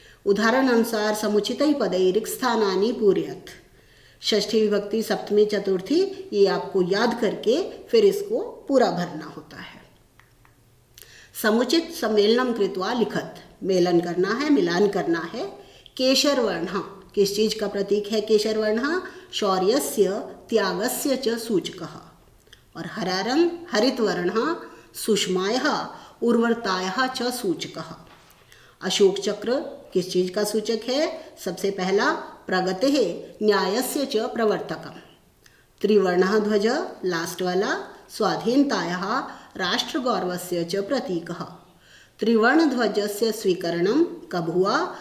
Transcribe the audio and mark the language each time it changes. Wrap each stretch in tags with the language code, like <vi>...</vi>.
<sa>उदाहरण अनुसार समुचितै पदै रिक्त स्थानानि पूरयत्, षष्ठी विभक्ति सप्तमी चतुर्थी,</sa> <hi>ये आपको याद करके फिर इसको पूरा भरना होता है।</hi> <sa>समुचित सम्मेलनम कृत्वा लिखत,</sa> <hi>मेलन करना है, मिलान करना है। केशर वर्ण किस चीज का प्रतीक है?</hi> <sa>केशर वर्ण शौर्यस्य त्यागस्य च सूचकः।</sa> <hi>और हरा रंग</hi> <sa>हरित वर्ण सुषमायाः उर्वरतायाः च सूचकः।</sa> <hi>अशोक चक्र किस चीज का सूचक है? सबसे पहला</hi> <sa>प्रगतेः न्यायस्य च प्रवर्तकम्। त्रिवर्णः ध्वज</sa> <en>last वाला</en> <sa>स्वाधीनतायाः राष्ट्रगौरवस्य च प्रतीकः।</sa> <hi>त्रिवर्ण ध्वजस्य स्वीकरणं कब हुआ?</hi>